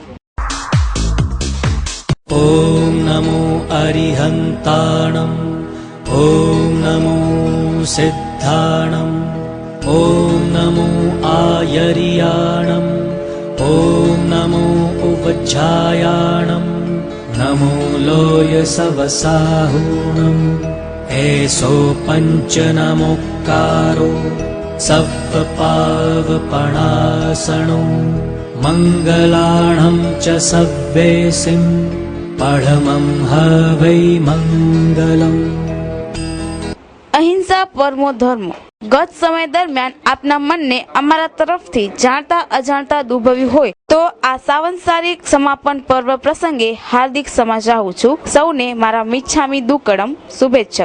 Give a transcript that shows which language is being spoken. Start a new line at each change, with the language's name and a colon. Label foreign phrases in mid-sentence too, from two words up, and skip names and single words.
Prakrit languages: ઓમ નમો અરિહંતાણમ, ઓમ નમો સિદ્ધાણમ, ઓમ નમો આયરિયાણમ, ઓમ નમો ઉવજ્જાયાણમ, નમો લોય સવસાહૂણમ, ऐसो पञ्चनमुक्कारो सप्तपावपणासनो मङ्गलाणं च सव्येसिं पढमं हवै मङ्गलम्।
Sanskrit: અહિંસા પરમો ધર્મ
Gujarati: ગત સમય દરમિયાન આપના મનને અમારા તરફથી જાણતા અજાણતા દુભવ્યું હોય તો આ સાવંતસારિક સમાપન પર્વ પ્રસંગે હાર્દિક સમા ચાહું છું સૌને મારા
Prakrit languages: મિચ્છામી દુક્કડમ
Gujarati: શુભેચ્છક।